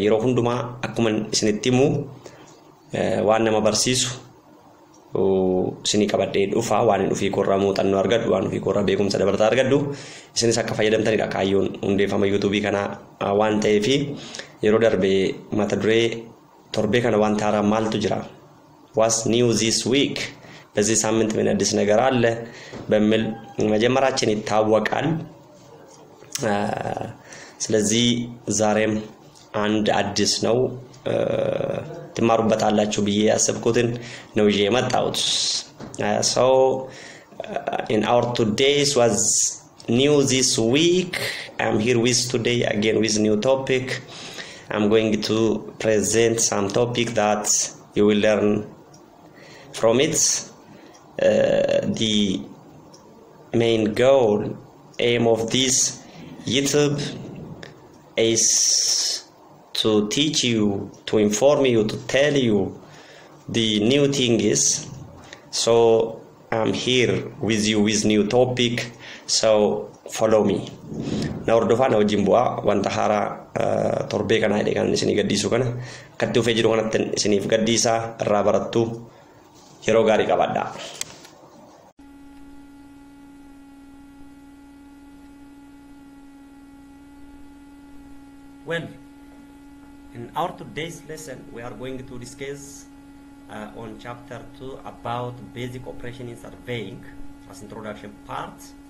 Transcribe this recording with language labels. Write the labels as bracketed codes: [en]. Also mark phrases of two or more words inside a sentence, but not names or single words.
[om] Yeroo hundumaa akkuma isinitti himu waan nama barsiisu isinii qabadhee dhufa. Waan hin dhufii korraa muuxannoo argadhu, waan dhufii korraa beekumsa dabalataa argadhu isinis akka fayyadamtanidha kaayyoon hundeeffama YouTube kana waan ta'eef yeroo darbee mata duree torbee kana waan haaraa maaltu jira, [en] what's new this week, [am] በዚህ ሳምንት ምን አዲስ ነገር አለ በሚል መጀመራችን ይታወቃል። ስለዚህ ዛሬም አንድ አዲስ ነው ትማሩበታላችሁ ብዬ ያሰብኩትን ነው ይዤ የመጣሁት። [en] So in our today's was new this week. I'm here with today again with new topic. I'm going to present some topic that you will learn from it. The main goal, aim of this YouTube is to teach you, to inform you, to tell you the new thing is. So I'm here with you with new topic. So follow me. [om] Na ordofaan wajjin bu'aa wanta haaraa torbee kana hidhee kan isinii gaddiisu kana kan dhufee jiru kanatti isiniif gaddiisaa irraa barattu yeroo gaarii qabadha. [en] Well, in our today's lesson, we are going to discuss on chapter 2 about basic operation in surveying as introduction part.